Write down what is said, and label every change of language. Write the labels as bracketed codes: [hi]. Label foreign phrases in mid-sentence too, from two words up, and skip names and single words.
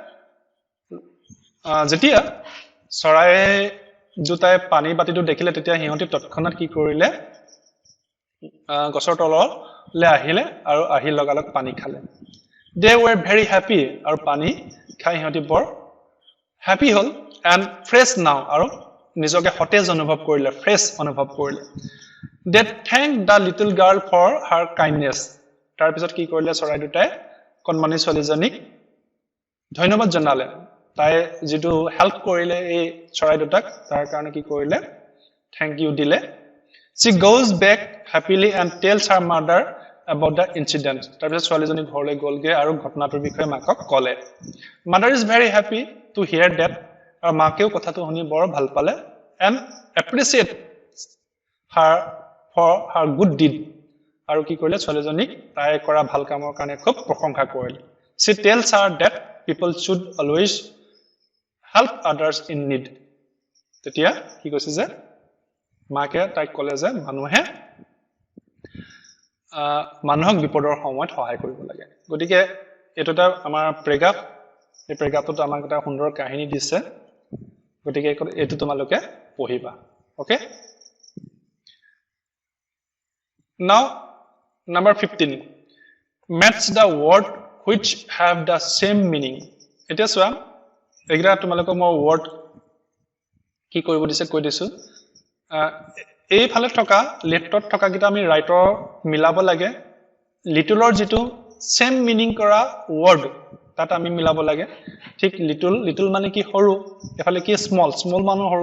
[as] যেতিয়া চৰাই দুটাই পানী বাটিটো দেখিলে তেতিয়া হিহঁতি তৎক্ষণাত কি কৰিলে গছৰ তললৈ আহিলে আৰু আহি লগালগ পানী খালে [en] they were very happy [as] আৰু পানী খাই হিহঁতি বৰ হ্যাপি হল [en] and fresh now [as] আৰু নিজকে সতেজ অনুভৱ কৰিলে ফ্ৰেশ অনুভৱ কৰিলে [en] they thanked the little girl for her kindness [as] তাৰ পিছত কি কৰিলে চৰাই দুটাই কণমানি ছোৱালীজনীক ধন্যবাদ জনালে তাই যেটো হেল্প কৰিলে এই চৰাই দুটাক তাৰ কাৰণে কি কৰিলে [en] thank you [as] দিলে [en] she goes back happily and tells her mother about the incident [as] তাৰ পিছত ছোৱালীজনী ঘৰলৈ গলগে আৰু ঘটনাটোৰ বিষয়ে মাকক ক'লে [en] mother is very happy to hear that [as] আৰু মাকেও কথাটো শুনি বৰ ভাল পালে [en] and appreciate her for her good deed [as] আৰু কি কৰিলে ছোৱালীজনীক তাই কৰা ভাল কামৰ কাৰণে খুব প্ৰশংসা কৰিলে [en] she tells her that people should always help others in need [as] তেতিয়া কি কৈছে যে মাকে তাইক ক'লে যে মানুহে মানুহক বিপদৰ সময়ত সহায় কৰিব লাগে গতিকে এটোটা আমাৰ প্ৰেগ্ৰাফ এই প্ৰেগ্ৰাফত আমাক এটা সুন্দৰ কাহিনী দিছে গতিকে এটো তোমালোকে পঢ়িবা ওকে [en] now number 15 match the word which have the same [as] meaning এটা সোয়া এগৰা তোমালোকক মই word কি কৰিব দিছে কৈ দিছো এই ফালে থকা লেফটত থকা কিটা আমি ৰাইটৰ মিলাব লাগে লিটলৰ যেটো [en] same meaning [as] কৰা word তাত আমি মিলাব লাগে ঠিক লিটল মানে কি হৰু এফালে কি স্মল মানে হৰু